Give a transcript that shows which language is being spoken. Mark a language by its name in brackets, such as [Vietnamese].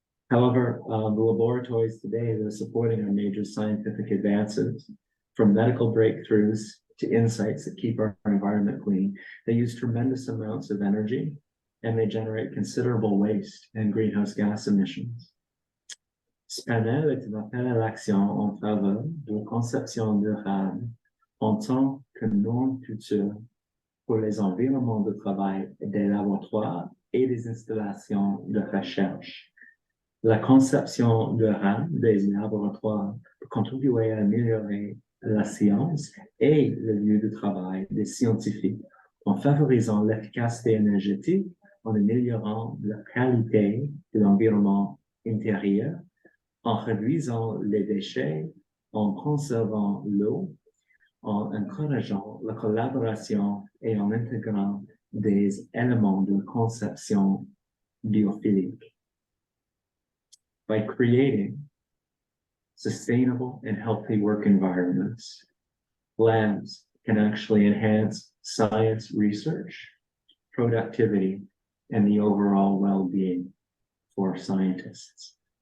[English] However, the laboratories today that are supporting our major scientific advances, from medical breakthroughs to insights that keep our environment clean, they use tremendous amounts of energy and they generate considerable waste and greenhouse gas emissions. [French] Ce panel est un appel à l'action en faveur de la conception durable en tant que norme future pour les environnements de travail des laboratoires et des installations de recherche. La conception durable des laboratoires peut contribuer à améliorer la science et le lieu de travail des scientifiques en favorisant l'efficacité énergétique, en améliorant la qualité de l'environnement intérieur, en réduisant les déchets, en conservant l'eau, en encourageant la collaboration et en intégrant des éléments de conception biophilique. [English] By creating sustainable and healthy work environments, labs can actually enhance science research, productivity, and the overall well-being for scientists.